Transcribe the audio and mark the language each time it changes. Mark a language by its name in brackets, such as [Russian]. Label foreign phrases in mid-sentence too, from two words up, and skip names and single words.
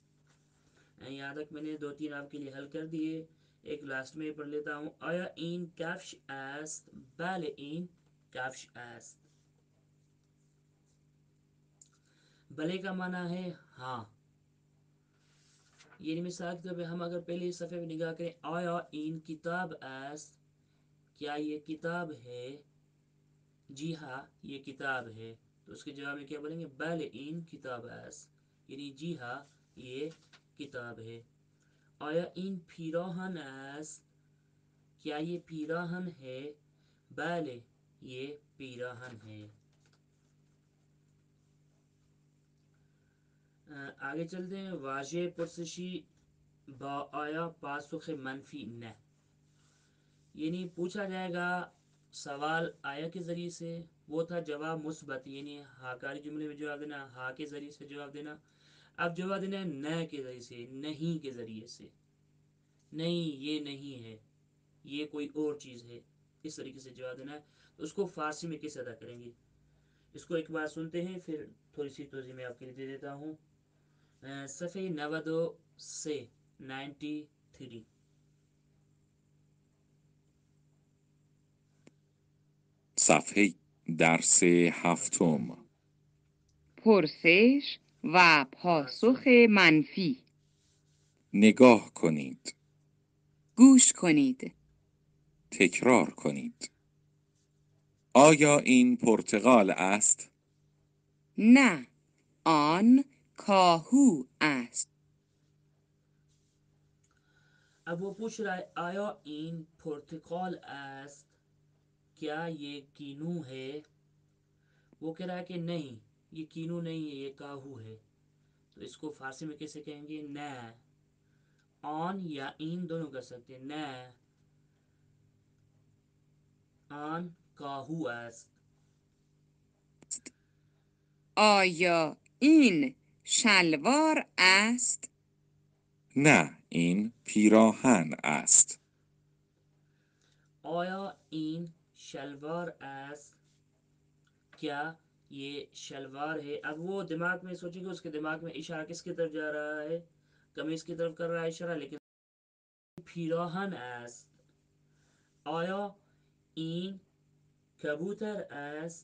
[Urdu] یہاں تک میں نے 2-3 آپ کے لیے حل کر دیے. ایک لاسٹ میں پڑھ لیتا ہوں. [Persian] آیا این کفش است؟ بله این کفش است. [Urdu] بلے کا معنی ہے ہاں. یعنی مثال کے طور پہ ہم اگر پہلے صفحے پہ نگاہ کریں، [Persian] آیا این کتاب است؟ [Urdu] کیا یہ کتاب ہے؟ جی ہاں یہ کتاب ہے. تو اس کے جواب میں کیا بولیں گے؟ [Persian] بله این کتاب است. [Urdu] یعنی جی ہاں یہ کتاب ہے. [Persian] آیا این پیراہن است؟ [Urdu] کیا یہ پیراہن ہے؟ بله یہ پیراہن ہے. آگے چلتے ہیں. [Persian] واضح پرسشی با آیا پاسخ منفی نہ. [Urdu] یعنی پوچھا جائے گا سوال آیا کے ذریعے سے، وہ تھا جواب مثبت، یعنی ہاکاری جملے میں جواب دینا، ہاں کے ذریعے سے جواب دینا. اب جواب دینا ہے نہ کے ذریعے سے، نہیں کے ذریعے سے. نہیں یہ نہیں ہے، یہ کوئی اور چیز ہے. اس طریقے سے جواب دینا ہے. تو اس کو فارسی میں کیسے ادا کریں گے؟ اس کو ایک بار سنتے ہیں پھر تھوڑی سی توضیح میں آپ کے لیے دے دیتا ہوں. صفحے 92 سے 93. [Persian] صفحه درس هفتم. پرسش و پاسخ منفی. نگاه کنید. گوش کنید. تکرار کنید. آیا این پرتقال است؟ نه، آن کاهو است. [Urdu] اب وہ پوچھ رہا ہے [Persian] آیا این پرتقال است؟ [Urdu] کیا یہ کینو ہے؟ وہ کہہ رہا ہے کہ نہیں، یہ کینو نہیں ہے، یہ کاہو ہے. تو اس کو فارسی میں کیسے کہیں گے؟ نہ. آن یا این دونوں کر سکتے ہیں. [Persian] نہ آن کاهو است. آیا این شلوار است؟ نه، این پیراهن است. آیا این شلوار است؟ [Urdu] کیا یہ شلوار ہے؟ اب وہ دماغ میں سوچیں کہ اس کے دماغ میں اشارہ کس کی طرف جا رہا ہے؟ قمیص کی طرف کر رہا ہے اشارہ، لیکن [Persian] پیراهن است. آیا این کبوتر است؟